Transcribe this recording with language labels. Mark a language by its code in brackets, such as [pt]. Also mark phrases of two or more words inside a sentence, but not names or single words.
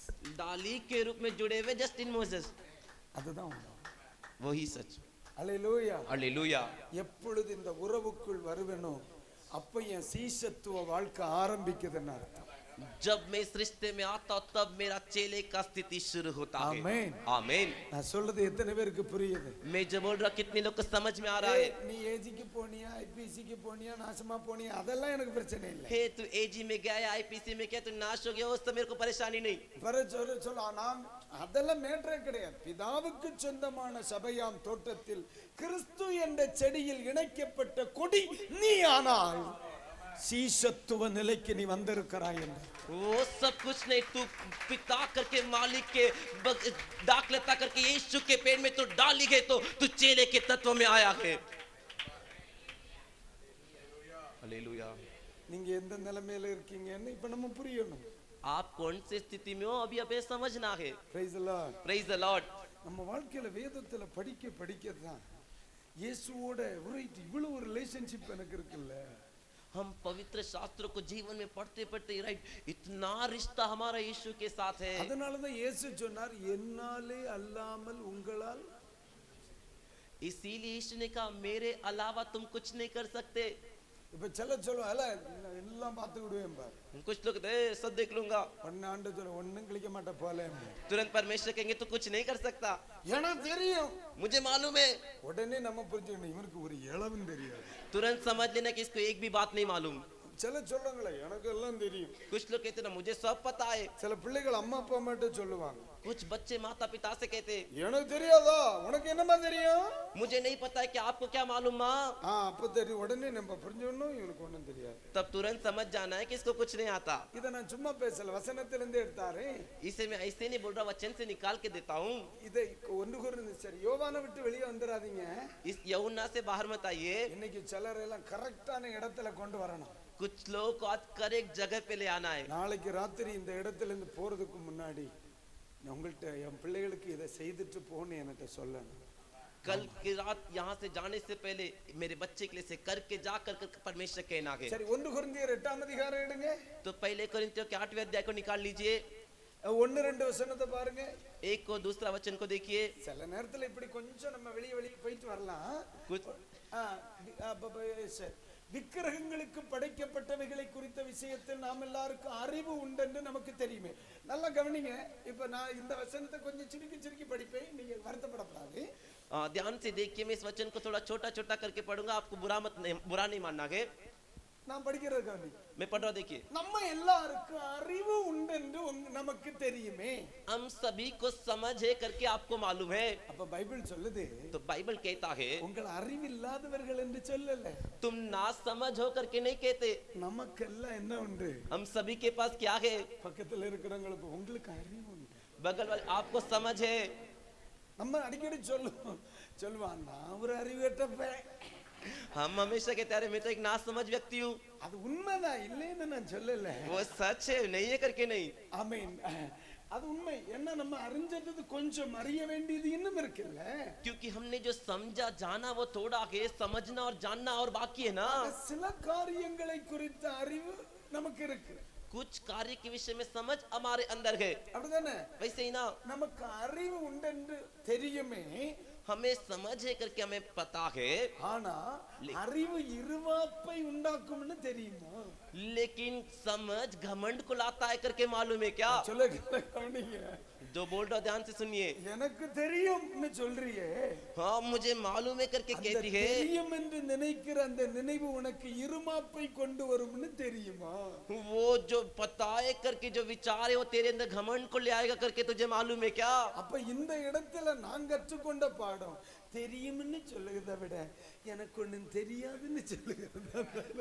[hi] डाली के रूप में जुड़े हुए जस्टिन मोसेस, [ta] அதுதான் உண்மை. [hi] वही सच। [ta] அல்லேலூயா. [hi] हालेलुया। [ta] எப்பொழுது இந்த உறவுக்குள் வருவேனோ அப்ப என் சீஷத்துவ வாழ்க்கை ஆரம்பிக்குதுன்னு அர்த்தம். [hi] जब मैं इस रिश्ते में आता हूं तब मेरा चेले का स्थिति शुरू होता है। आमीन। आमीन। [ta] நான் சொல்றது எத்தனை பேருக்கு புரியுது? [hi] मैं जो बोल रहा कितने लोग को समझ में आ रहा है? [ta] நீ ஏஜிக்கு போனியா, ஐபிசிக்கு போனியா, நாசமா போனியா, அதெல்லாம் எனக்கு பிரச்சனை இல்லை. [hi] हे तू एजी में गया या आईपीसी में गया, तू नाश हो गया, उस तो मेरे को परेशानी नहीं। [ta] நான் அதெல்லாம் மேட்டரே கிடையாது. பிதாவுக்கு சொந்தமான சபையாம் தோட்டத்தில் கிறிஸ்து என்ற செடியில் இணைக்கப்பட்ட கொடி நீ ஆனால் சீஷத்துவ நிலைக்கு நீ வந்திருக்கிறாய் என்று. [hi] वो सब कुछ नहीं, तू पिता करके मालिक के दाखलता करके यीशु के पेट में तो डाली गई, तो तू चेले के तत्व में आया है. हालेलुया. [ta] நீங்க எந்த நிலைமையில இருக்கீங்கன்னு இப்ப நம்ம புரியணும். [hi] आप कौन सी स्थिति में हो अभी हमें समझना है. [en] Praise the Lord. Praise the Lord. [ta] நம்ம வாழ்க்கையில வேதத்துல படிக்க தான் இயேசுவோட இவ்வளவு ஒரு ரிலேஷன்ஷிப் எனக்கு இருக்குல்ல. [hi] हम पवित्र शास्त्रों को जीवन में पढ़ते पढ़ते राइट, इतना रिश्ता हमारा यीशु के साथ है. [ta] அதனால தான் இயேசு சொன்னார், என்னாலே அல்லாமல் உங்களால். [hi] इसीलिए यीशु ने कहा, मेरे अलावा तुम कुछ नहीं कर सकते. [ta] இப்ப சொல்லுவாங்கல, எல்லாம் பார்த்துக்கிடுவேன் பார். [hi] कुछ लोग सब देख लूंगा. [ta] ஒண்ணாண்டு சொல்ல ஒண்ணும் கிளிக்க மாட்ட போல. [hi] तुरंत परमेश्वर कहेंगे तो कुछ नहीं कर सकता. [ta] எனக்கு தெரியும், [hi] मुझे मालूम है. [ta] உடனே நம்ம புரிஞ்சுக்கணும், இவனுக்கு ஒரு இளவும் தெரியாது. [hi] तुरंत समझ लेना कि इसको एक भी बात नहीं मालूम. [ta] சொல்லுங்களே, எனக்கு எல்லாம் தெரியும். [hi] कुछ लोग कहते ना मुझे सब पता है. [ta] சில பிள்ளைகள் அம்மா அப்பா மட்டும் சொல்லுவாங்க. [hi] कुछ बच्चे माता पिता से कहते, [ta] எனக்கு தெரியாதா, உனக்கு என்னமா தெரியும்? [hi] मुझे नहीं पता है कि आपको क्या मालूम माँ. [ta] அப்ப தெரியும். உடனே நம்ம புரிஞ்சுக்கணும், இவனுக்கு ஒண்ணும் தெரியாது. [hi] तब तुरंत समझ जाना है कि इसको कुछ नहीं आता. [ta] இத நான் சும்மா பேசல, வசனத்திலிருந்து எடுத்தாரே. [hi] इसे मैं ऐसे नहीं बोल रहा, वचन से निकाल के देता हूँ. [ta] இதை ஒன்று கூர்ந்து சரி, யோவானை விட்டு வெளியே வந்துடாதீங்க. [hi] इस यहुन्ना से बाहर मत आइए. [ta] இன்னைக்கு சிலர் எல்லாம் கரெக்டான இடத்துல கொண்டு வரணும். [hi] कुछ लोग को आज करेक्ट जगह पे ले आना है. [ta] நாளைக்கு ராத்திரி இந்த இடத்துல இருந்து போறதுக்கு முன்னாடி உங்கள்கிட்ட என் பிள்ளைகளுக்கு இதை செய்துட்டு போன்னு என்கிட்ட சொல்லணும். [hi] कल की रात यहाँ से जाने से पहले मेरे बच्चे के लिए से करके जा कर परमेश्वर कहना है. [ta] சரி, 1 கொரிந்தியர் 8ஆம் அதிகாரம் எடுங்க. [hi] तो पहले कोरिन्थियों के 8वें अध्याय को निकाल लीजिए. [ta] 1-2 वசனத்தை பாருங்க. [hi] एक को दूसरा वचन को देखिए. [ta] சில நேரத்துல இப்படி கொஞ்சம் நம்ம வெளியே போயிட்டு வரலாம். [hi] कुछ [ta] விக்கிரகங்களுக்கு படைக்கப்பட்டவைகளை குறித்த விஷயத்தில் நாம் எல்லாருக்கும் அறிவு உண்டென்று நமக்கு தெரியுமே. நல்லா கவனிங்க. இப்ப நான் இந்த வசனத்தை கொஞ்சம் சுருக்கி படிப்பேன், நீங்க வருத்தப்படக்கூடாது. [hi] ध्यान से देखिए, मैं इस वचन को थोड़ा छोटा छोटा करके पढ़ूंगा, आपको बुरा नहीं मानना है. [ta] நான் படிக்கிறது கவனி. [hi] मैं पढ़ रहा हूं, देखिए. [ta] நம்ம எல்லாருக்கும் அறிவு உண்டென்று நமக்கு தெரியுமே. [hi] हम सभी को समझ है करके आपको मालूम है. [ta] அப்ப பைபிள் சொல்லுது, [hi] तो बाइबल कहता है [ta] உங்கள் அறிவில்லாதவர்கள் என்று சொல்லல. [hi] तुम ना समझ हो करके नहीं कहते. [ta] நமக்கெல்லாம் என்ன உண்டு? [hi] हम सभी के पास क्या है? [ta] பக்கத்துல இருக்கிறவங்களுக்கு உங்களுக்கு அறிவு உண்டு. [hi] बगल वाले आपको समझ है. [ta] நம்ம அடிக்கடி சொல்லுவான், நான் ஒரு அறிவேற்றப்பேன். [hi] हम हमेशा कहते हैं, मैं तो एक ना समझ व्यक्ति हूँ. [ta] அது உண்மைதான், இல்லைன்னு நான் சொல்லல. [hi] वो सच है, नहीं है करके नहीं. [ta] ஆமென். அது உண்மை. என்ன நம்ம அறிஞ்சது கொஞ்சம், அறிய வேண்டியது இன்னும் இருக்குல்ல. [hi] क्योंकि हमने जो समझा जाना वो थोड़ा है, समझना और जानना और बाकी है ना. [ta] சில காரியங்களை குறித்த அறிவு நமக்கு இருக்கு. [hi] कुछ कार्य के विषय में समझ हमारे अंदर है. [ta] அப்படிதானே? [hi] वैसे ही ना, [ta] நமக்கு அறிவு உண்டென்று தெரியுமே. [hi] हमें समझ है करके हमें पता है. [ta] ஆனா அறிவு இருவாப்பை உண்டாக்கும்னு தெரியுமா? [hi] लेकिन समझ घमंड को लाता है करके मालूम है क्या? [ta] சொல்லுங்க. [hi] जो बोल रहा ध्यान से सुनिए. [ta] எனக்கு தெரியும்னு சொல்றியே. [hi] हाँ मुझे मालूम है करके कहती है. [ta] தெரியும் என்று நினைக்கிற அந்த நினைவு உனக்கு இருமாப்பை கொண்டு வரும்னு தெரியுமா? [hi] वो जो पता है करके जो विचार है वो तेरे अंदर घमंड को ले आएगा करके तुझे मालूम है क्या? [ta] அப்ப இந்த இடத்துல நான் கற்றுக்கொண்ட பாடம் தெரியும்னு சொல்லுகிறத விட எனக்கு ஒண்ணும் தெரியாதுன்னு சொல்லுகிறது.